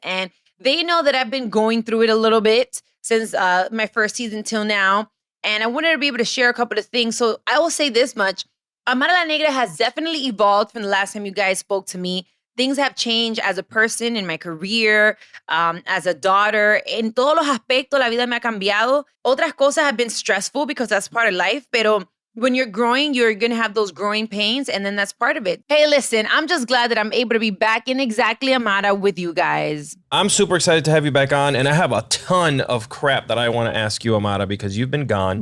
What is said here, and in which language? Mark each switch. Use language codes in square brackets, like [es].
[en] And they know that I've been going through it a little bit since my first season till now. And I wanted to be able to share a couple of things. So I will say this much. Amara La Negra has definitely evolved from the last time you guys spoke to me. Things have changed as a person, in my career, as a daughter. [es] En todos los aspectos, la vida me ha cambiado. Otras cosas [en] have been stressful because that's part of life. [es] Pero [en] when you're growing, you're going to have those growing pains, and then that's part of it. Hey, listen, I'm just glad that I'm able to be back in Exactly Amara with you guys. I'm super excited to have you back on, and I have a ton of crap that I want to ask you, Amara, because you've been gone.